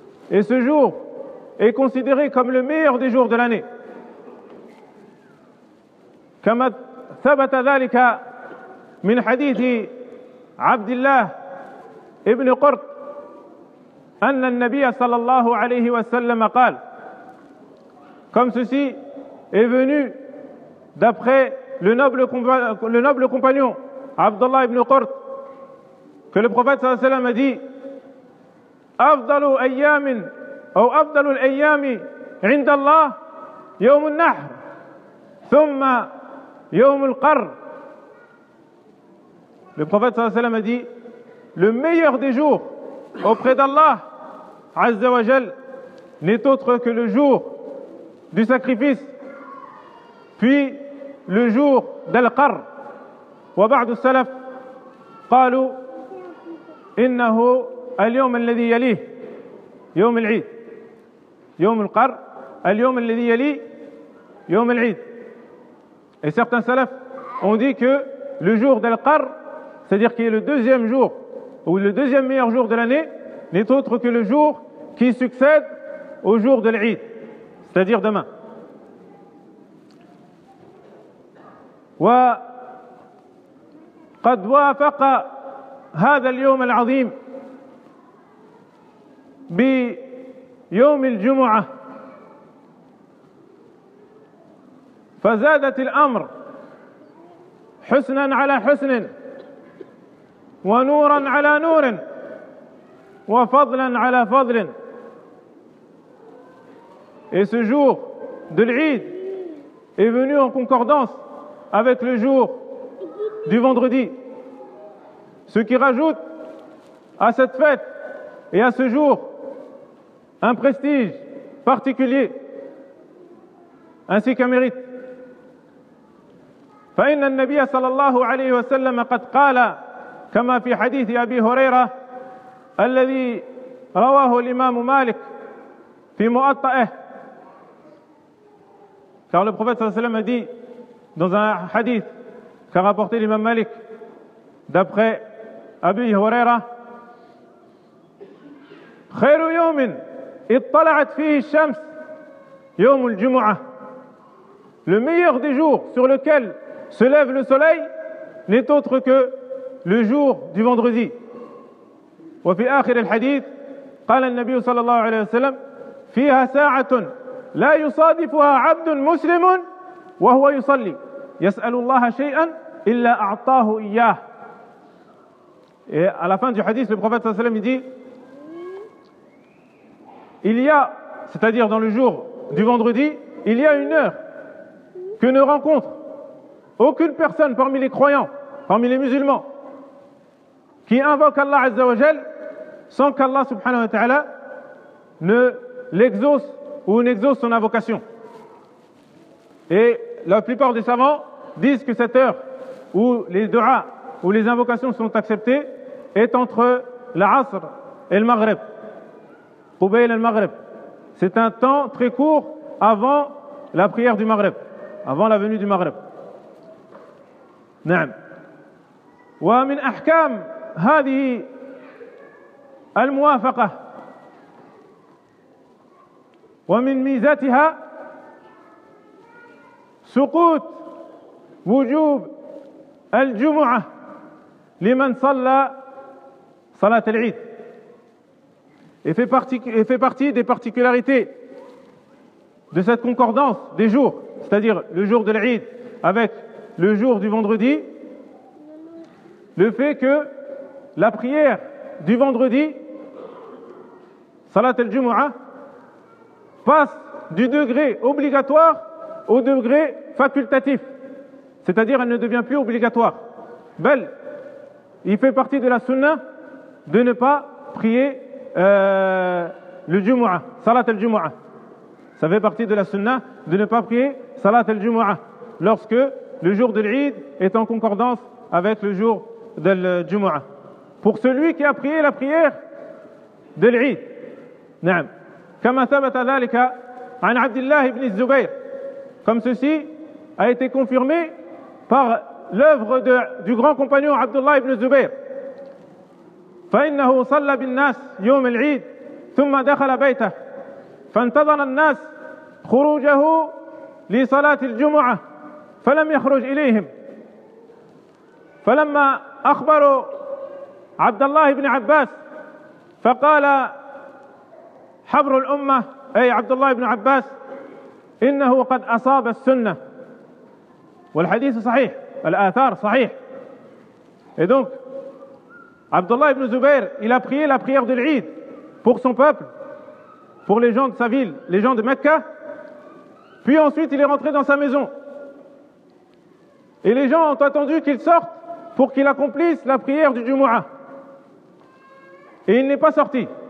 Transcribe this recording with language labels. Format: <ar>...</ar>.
<fr>Et ce jour est considéré comme le meilleur des jours de l'année.</fr> <ar>كما ثبت ذلك من حديث عبد الله ابن قرط أن النبي صلى الله عليه وسلم قال</ar> <fr>comme ceci est venu d'après le noble compagnon Abdullah ibn Qurt que le prophète</fr> <ar>صلى الله عليه وسلم</ar> <fr>a dit</fr> <ar>أفضل أيام أو أفضل الأيام عند الله يوم النحر ثم يوم القر.</ar> <fr>Le prophète</fr> <ar>صلى الله عليه وسلم</ar> <fr>a dit le meilleur des jours auprès d'Allah Azza wa Jal n'est autre que le jour du sacrifice puis le jour d'Al-Qar</fr> <ar>وبعض السلف قالوا إنه اليوم الذي يليه يوم العيد</ar> <fr>يوم القر اليوم الذي يليه يوم العيد et certains salaf ont dit que le jour del qar c'est-à-dire qui est le deuxième jour ou le deuxième meilleur jour de l'année n'est autre que le jour qui succède au jour de l'Eid, c'est-à-dire demain.</fr> <ar>وقد وافق هذا اليوم العظيم بيوم الجمعة فزادت الأمر حسنا على حسن ونورا على نور وفضلا على فضل.</ar> <fr>Et ce jour de l'Eid est venu en concordance avec le jour du vendredi. Ce qui rajoute à cette fête et à ce jour un prestige particulier ainsi qu'un mérite.</fr> <ar>فإن النبي صلى الله عليه وسلم قد قال كما في حديث أبي هريرة الذي رواه الإمام مالك في مؤطئه.</ar> <fr>Car le prophète</fr> <ar>sallallahu alayhi wa sallam</ar> <fr>a dit dans un hadith qu'a rapporté l'imam Malik d'après Abu Huraira,</fr> <ar>خَيْرُ يَوْمٍ اطَّلَعَتْ فِيهِ الشَّمْسِ يَوْمُ الْجُمُعَةِ.</ar> <fr>Le meilleur des jours sur lequel se lève le soleil n'est autre que le jour du vendredi.</fr> <ar>وفي آخر الحديث قال النبي صلى الله عليه وسلم فيها ساعة لا يصادفها عبد مسلم وهو يصلي يسأل الله شيئا إلا أعطاه إياه.</ar> <fr>Et à la fin du hadith, le prophète</fr> <ar>sallallahu alayhi wa sallam</ar> <fr>dit il y a, c'est-à-dire dans le jour du vendredi, il y a une heure que ne rencontre aucune personne parmi les croyants, parmi les musulmans, qui invoque Allah Azza wa Jal sans qu'Allah</fr> <ar>subhanahu wa ta'ala</ar> <fr>ne l'exauce ou n'exauce son invocation. Et la plupart des savants disent que cette heure où les du'as, où les invocations sont acceptées, est entre l'Asr et le Maghreb.</fr> <ar>Qubayl al-Maghreb.</ar> <fr>C'est un temps très court avant la prière du Maghreb, avant la venue du Maghreb.</fr> <ar>Na'am. Wa min ahkam hadhihi al-muwafaqa ومن ميزتها سقوط وجوب الجمعة لمن صلى صلاة العيد.</ar> <fr>Et fait partie des particularités de cette concordance des jours, c'est-à-dire le jour de l'Eid avec le jour du vendredi, le fait que la prière du vendredi, صلاة الجمعة, passe du degré obligatoire au degré facultatif. C'est-à-dire, elle ne devient plus obligatoire. Bel, il fait partie de la sunna de ne pas prier le Jumu'ah, Salat al-Jumu'ah. Ça fait partie de la sunna de ne pas prier Salat al-Jumu'ah lorsque le jour de l'Eid est en concordance avec le jour de l'Jumu'ah. Pour celui qui a prié la prière de l'Eid.</fr> <ar>Na'am. كما ثبت ذلك عن عبد الله بن الزبير.</ar> <fr>Comme ceci a été confirmé par l'œuvre du grand compagnon Abdullah ibn Zubayr.</fr> <ar>فإنه صلى بالناس يوم العيد ثم دخل بيته فانتظر الناس خروجه لصلاة الجمعة فلم يخرج إليهم فلما أخبروا عبد الله بن عباس فقال حبر الأمة أي عبد الله بن عباس إنه قد أصاب السنة. والحديث صحيح, الآثار صحيح.</ar> <fr>Et donc عبد الله بن زبير il a prié la prière de l'Eid pour son peuple, pour les gens de sa ville, les gens de Mecca. Puis ensuite il est rentré dans sa maison et les gens ont attendu qu'il sorte pour qu'il accomplisse la prière du Jumu'ah et il n'est pas sorti.</fr>